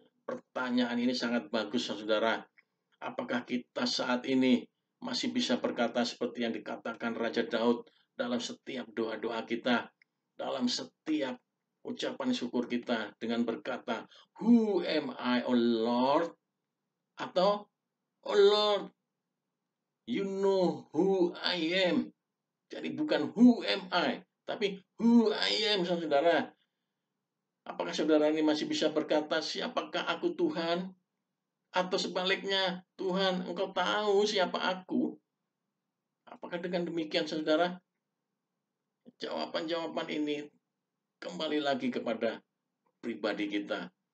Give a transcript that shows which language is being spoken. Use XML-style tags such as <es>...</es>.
<id>Pertanyaan ini sangat bagus, saudara. Apakah kita saat ini masih bisa berkata seperti yang dikatakan Raja Daud dalam setiap doa-doa kita, dalam setiap ucapan syukur kita dengan berkata,</id> <en>"Who am I, O Lord?" Atau, "Oh Lord, you know who I am."</en> <id>Jadi bukan</id> <en>who am I,</en> <id>tapi</id> <en>who I am,</en> <id>saudara. Apakah saudara ini masih bisa berkata, siapakah aku Tuhan? Atau sebaliknya, Tuhan, Engkau tahu siapa aku? Apakah dengan demikian, saudara? Jawaban-jawaban ini kembali lagi kepada pribadi kita.</id>